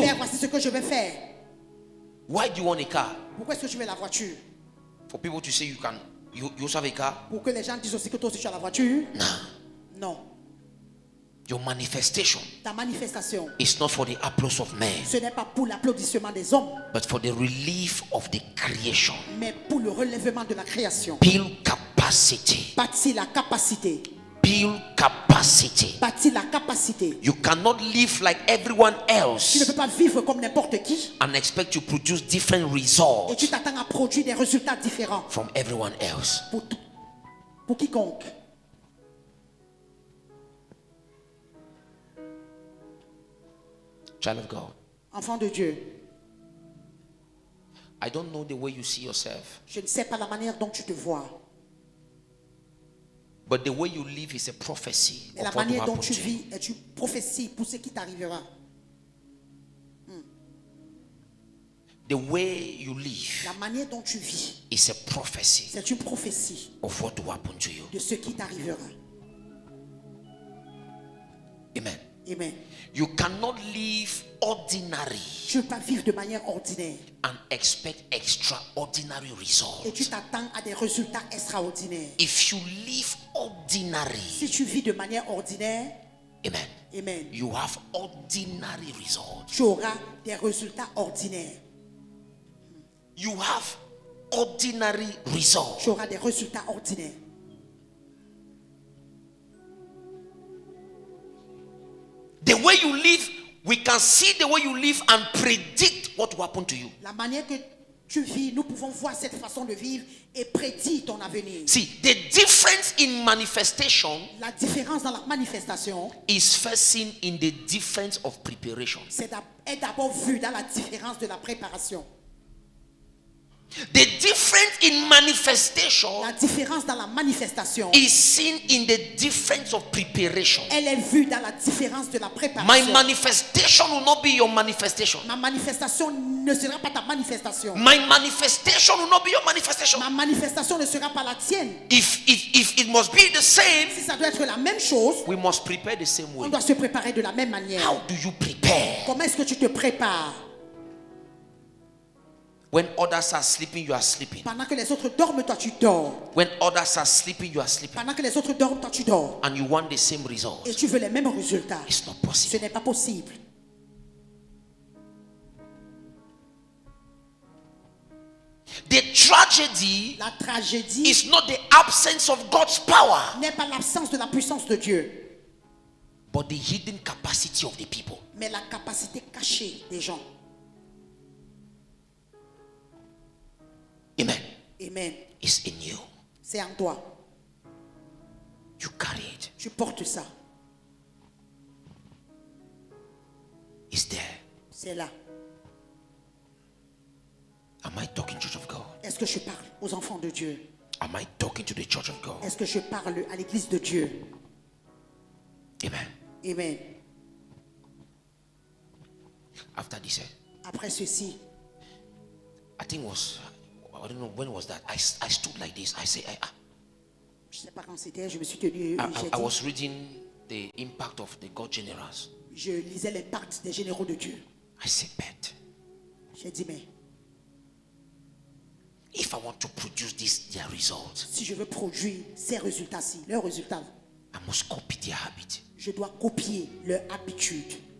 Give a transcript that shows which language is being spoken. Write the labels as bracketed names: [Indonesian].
[French] Père, voici ce que je vais faire. [English] Why do you want a car? [French] Pourquoi est-ce que tu veux la voiture? [English] For people to say you also have a car? [French] Pour que les gens disent aussi que toi aussi tu as la voiture? [English] No. [French] Non. [English] Your manifestation [French] Ta manifestation, [English] is not for the applause of men, [French] ce n'est pas pour l'applaudissement des hommes, [English] but for the relief of the creation. [French] mais pour le relèvement de la création. [English] Build capacity. [French] Bâtir la capacité. [English] Build capacity. [French] Bâtir la capacité. [English] You cannot live like everyone [French] Tu ne [English] else [French] peux pas vivre comme n'importe qui [English] and expect to produce different [French] et [English] results [French] tu t'attends à produire des résultats différents [English] from everyone else. [French] pour quiconque. [English] Child of God, [French] Enfant de Dieu, [English] I don't know the way you see yourself, [French] je ne sais pas la manière dont tu te vois, [English] but the way you live is a prophecy [French] mais la [English] of what will [French] manière dont [English] happen [French] tu [English] to you. [French] vis est une prophétie pour ce qui t'arrivera. [English] The way you live [French] La manière dont tu vis, [English] is a prophecy [French] c'est une prophétie [English] of what will happen to you. [French] de ce qui t'arrivera. Amen. Amen. [English] You cannot live ordinary [French] Tu ne peux pas vivre de manière ordinaire [English] and expect extraordinary [French] et tu [English] results. [French] t'attends à des résultats extraordinaires. [English] If you live ordinary, [French] Si tu vis de manière ordinaire, amen, amen, [English] you have ordinary results. [French] tu auras des résultats ordinaires. [English] You have ordinary results. [French] Tu auras des résultats ordinaires. [English] The way you live, we can see the way you live and predict what will happen to you. [French] La manière que tu vis, nous pouvons voir cette façon de vivre et prédire ton avenir. [English] See, the difference in manifestation [French] La différence dans la manifestation [English] is first seen in the difference of preparation. [French] est d'abord vue dans la différence de la préparation. [English] The difference in manifestation [French] La différence dans la manifestation, [English] is seen in the difference of preparation. [French] elle est vue dans la différence de la [English] My [French] préparation. [English] manifestation will not be your manifestation. [French] Ma manifestation ne sera pas ta manifestation. [English] My manifestation will not be your manifestation. [French] Ma manifestation ne sera pas la tienne. [English] If it must be the same, [French] Si ça doit être la même chose, [English] we must prepare the same [French] on [English] way. [French] doit se préparer de la même manière. [English] How do you prepare? [French] Comment est-ce que tu te prépares? [English] When others are sleeping, you are sleeping. [French] Pendant que les autres dorment, toi tu dors. [English] When others are sleeping, you are sleeping. [French] Pendant que les autres dorment, toi tu dors. [English] And you want the same result. [French] Et tu veux les mêmes résultats. [English] It's not [French] Ce [English] possible. [French] n'est pas possible. [English] The tragedy [French] La tragédie [English] is not the absence of God's power, [French] n'est pas l'absence de la puissance de Dieu, [English] but the hidden capacity of the people. [French] mais la capacité cachée des gens. Amen. Amen. [English] It's in you. [French] C'est en toi. [English] You carry it. [French] Tu portes ça. [English] It's there. [French] C'est là. [English] Am I talking Church of God? [French] Est-ce que je parle aux enfants de Dieu? [English] Am I talking to the Church of God? [French] Est-ce que je parle à l'église de Dieu? Amen. Amen. [English] After this, [French] Après ceci, [English] I think I don't know when was that. I stood like this. I say, [French] je ne sais pas quand c'était, je me suis tenu, [English] I was reading the impact of the God generals. [French] je lisais l'impact des généraux de Dieu. [English] I said, but [French] J'ai dit, mais [English] if I want to produce their results, [French] si je veux produire ces résultats-ci, leurs résultats, [English] I must copy their habit. [French] je dois copier leur habitude.